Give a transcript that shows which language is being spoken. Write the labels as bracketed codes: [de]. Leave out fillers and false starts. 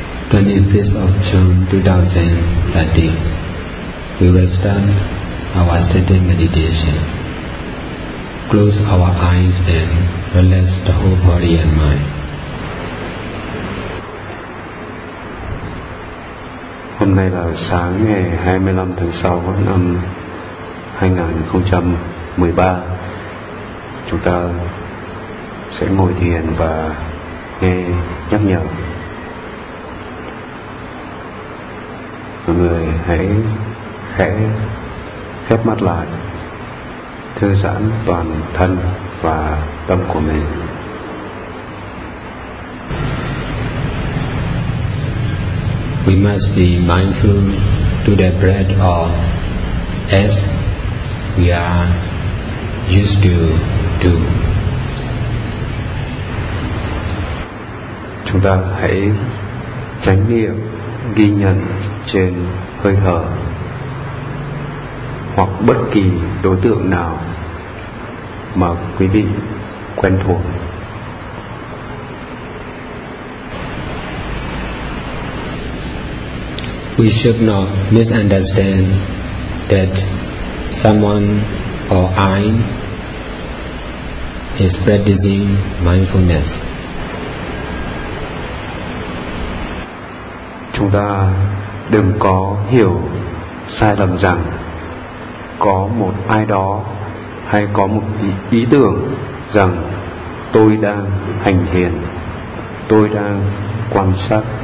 [en] 25th of June 2013, we will start our sitting meditation. Close our eyes and relax the whole body and mind. [vi] Hôm nay là sáng ngày 25 tháng 6 năm 2013. Chúng ta sẽ ngồi thiền và nghe nhắc nhở. Mọi người hãy khẽ khép mắt lại, thư giãn toàn thân và tâm của mình. [en] We must be mindful to the breath or as we are used to do. [vi] Chúng ta hãy chánh niệm ghi nhận trên hơi thở hoặc bất kỳ đối tượng nào mà quý vị quen thuộc. [en] We should not misunderstand that someone or I is practicing mindfulness. [vi] Chúng ta đừng có hiểu sai lầm rằng có một ai đó hay có một ý tưởng rằng tôi đang hành thiền, tôi đang quan sát.